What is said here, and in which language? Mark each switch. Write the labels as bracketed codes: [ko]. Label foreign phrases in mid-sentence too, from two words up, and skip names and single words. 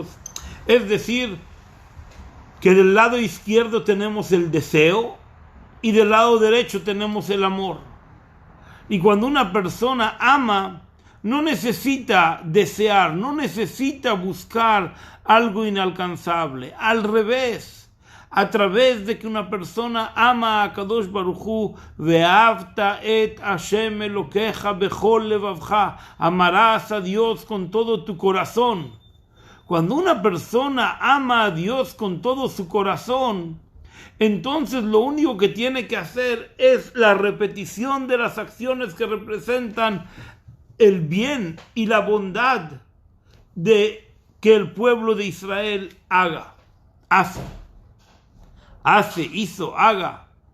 [es] Es decir, que del lado izquierdo tenemos el deseo y del lado derecho tenemos el amor. Y cuando una persona ama, no necesita desear, no necesita buscar algo inalcanzable. Al revés, a través de que una persona ama a Kadosh Baruj Hu, [he] ואהבת את השם אלוקיך בכל לבבך, [es] amarás a Dios con todo tu corazón. Cuando una persona ama a Dios con todo su corazón, entonces lo único que tiene que hacer es la repetición de las acciones que representan el bien y la bondad de que el pueblo de Israel haga.